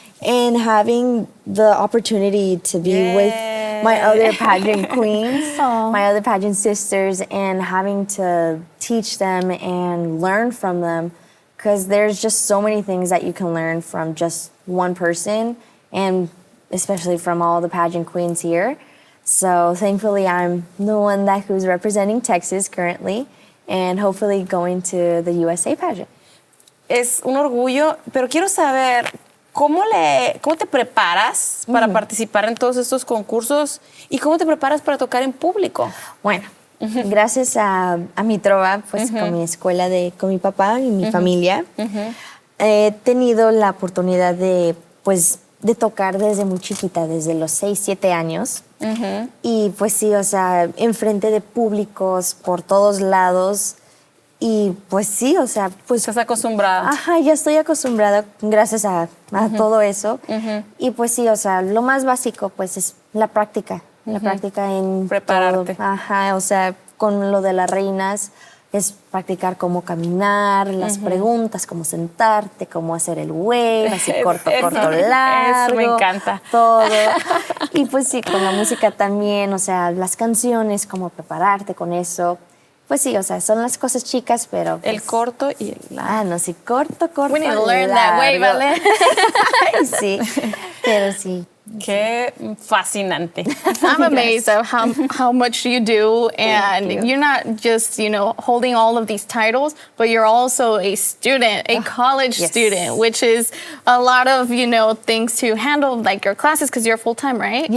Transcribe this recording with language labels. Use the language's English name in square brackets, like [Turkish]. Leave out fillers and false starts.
[English] And having the opportunity to be with my other pageant queens, my other pageant sisters, and having to teach them and learn from them, because there's just so many things that you can learn from just one person, and especially from all the pageant queens here. So thankfully, I'm the one who's representing Texas currently, and hopefully going to the USA pageant. [Spanish] Es un orgullo, pero quiero saber cómo te preparas para participar en todos estos concursos y cómo te preparas para tocar en público. Bueno, gracias a mi trova, pues con mi escuela, con mi papá y mi familia, he tenido la oportunidad de tocar desde muy chiquita, desde los 6, 7 años. Y pues sí, o sea, enfrente de públicos por todos lados. Y pues sí, o sea, pues... ¿Estás acostumbrada? Ajá, ya estoy acostumbrada gracias a todo eso. Y pues sí, o sea, lo más básico pues es la práctica. La práctica en prepararte. Todo. Ajá, o sea, con lo de las reinas es practicar cómo caminar, las preguntas, cómo sentarte, cómo hacer el wave, así corto, largo. Eso me encanta. Todo. Y pues sí, con la música también, o sea, las canciones, cómo prepararte con eso. Pues sí, o sea, son las cosas chicas, pero... Pues, el corto y el largo. no, sí, corto, [English] We need to learn that way, [Spanish] ¿vale? Sí, pero sí. Qué fascinante. [English] I'm amazed at how much you do, and you're not just, holding all of these titles, but you're also a student, a college student, which is a lot of, things to handle, like your classes, because you're full-time, right?